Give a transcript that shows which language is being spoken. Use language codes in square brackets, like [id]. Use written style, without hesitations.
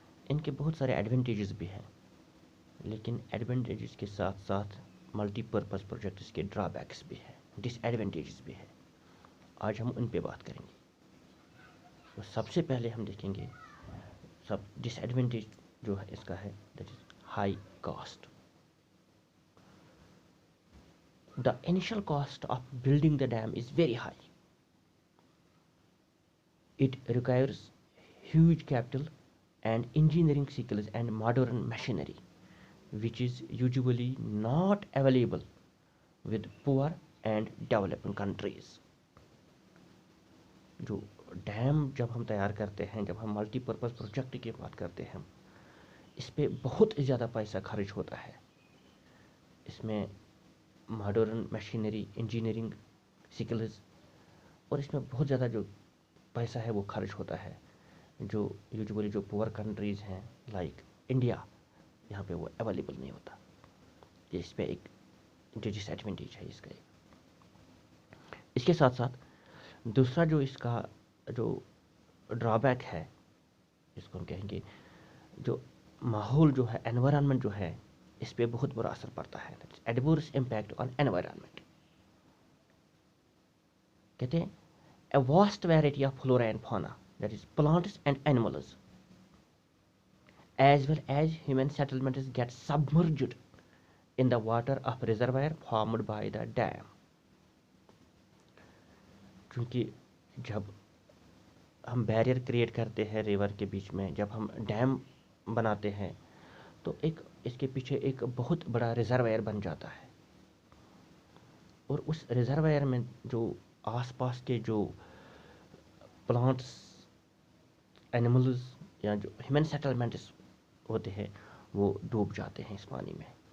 [hi] इनके बहुत सारे एडवांटेजेस भी हैं, लेकिन एडवांटेजेस के साथ साथ मल्टीपर्पज़ प्रोजेक्ट्स के ड्रॉबैक्स भी हैं, डिसएडवांटेजेस भी हैं। आज हम उन पे बात करेंगे। तो सबसे पहले हम देखेंगे सब डिसएडवांटेज जो है इसका है, [en] That is high cost. The initial cost of building the dam is very high. It requires huge capital and engineering skills and modern machinery, which is usually not available with poor and developing countries. [hi] जो dam जब हम तैयार करते हैं, जब हम multipurpose project की बात करते हैं, इस पे बहुत ज़्यादा पैसा खर्च होता है। इसमें मॉडर्न मशीनरी, इंजीनियरिंग स्किल्स, और इसमें बहुत ज़्यादा जो पैसा है वो खर्च होता है, जो यूजुअली जो पुअर कंट्रीज़ हैं लाइक इंडिया, यहाँ पे वो अवेलेबल नहीं होता। ये इस पे एक जो डिसएडवांटेज है इसका एक। इसके साथ साथ दूसरा जो इसका जो ड्रॉबैक है, इसको हम कहेंगे जो माहौल जो है, एनवायरनमेंट जो है, इस पे बहुत बुरा असर पड़ता है। [en] Adverse impact on environment. [hi] कहते हैं [en] a vast variety of flora and fauna, that is plants and animals, as well as human settlements get submerged in the water of reservoir formed by the dam. [hi] क्योंकि जब हम barrier create करते हैं river के बीच में, जब हम dam बनाते हैं, तो एक इसके पीछे एक बहुत बड़ा रिजर्वायर बन जाता है, और उस रिजर्वायर में जो आसपास के जो प्लांट्स, एनिमल्स या जो ह्यूमन सेटलमेंट्स होते हैं वो डूब जाते हैं इस पानी में।